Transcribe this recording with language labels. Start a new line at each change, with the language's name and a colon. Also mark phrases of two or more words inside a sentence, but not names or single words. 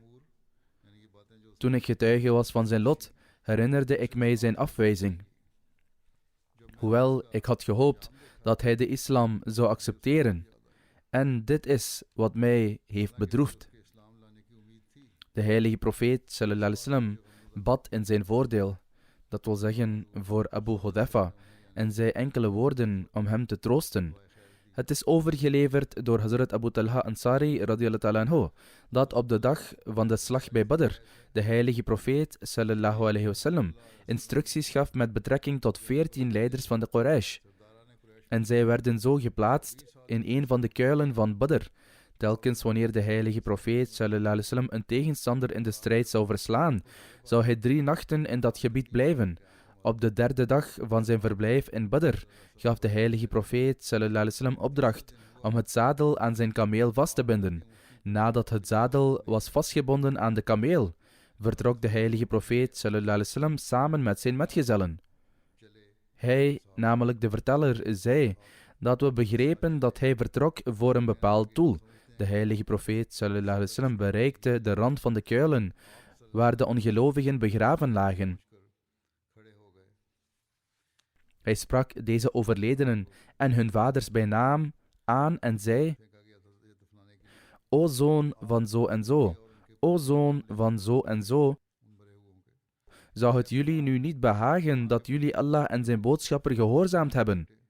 Dutch: Toen ik getuige was van zijn lot, herinnerde ik mij zijn afwijzing. Hoewel ik had gehoopt dat hij de islam zou accepteren. En dit is wat mij heeft bedroefd. De heilige profeet
Arabic: صلى الله عليه وسلم
Dutch: bad in zijn voordeel, dat wil zeggen voor Abu Hudhafa, en zei enkele woorden om hem te troosten. Het is overgeleverd door Hazrat Abu Talha Ansari
Arabic: رضي الله عنه
Dutch: dat op de dag van de slag bij Badr de heilige profeet
Arabic: صلى الله عليه وسلم
Dutch: instructies gaf met betrekking tot 14 leiders van de Quraysh. En zij werden zo geplaatst in een van de kuilen van Badr. Telkens wanneer de heilige profeet
Arabic: صلى الله عليه وسلم
Dutch: een tegenstander in de strijd zou verslaan, zou hij 3 nachten in dat gebied blijven. Op de 3e dag van zijn verblijf in Badr gaf de heilige profeet
Arabic: صلى الله عليه وسلم
Dutch: opdracht om het zadel aan zijn kameel vast te binden. Nadat het zadel was vastgebonden aan de kameel, vertrok de heilige profeet
Arabic: صلى الله عليه وسلم
Dutch: samen met zijn metgezellen. Hij, namelijk de verteller, zei dat we begrepen dat hij vertrok voor een bepaald doel. De heilige profeet
Arabic: صلى الله عليه وسلم
Dutch: bereikte de rand van de kuilen waar de ongelovigen begraven lagen. Hij sprak deze overledenen en hun vaders bij naam aan en zei: O zoon van zo en zo, o zoon van zo en zo, zou het jullie nu niet behagen dat jullie Allah en zijn boodschapper gehoorzaamd hebben?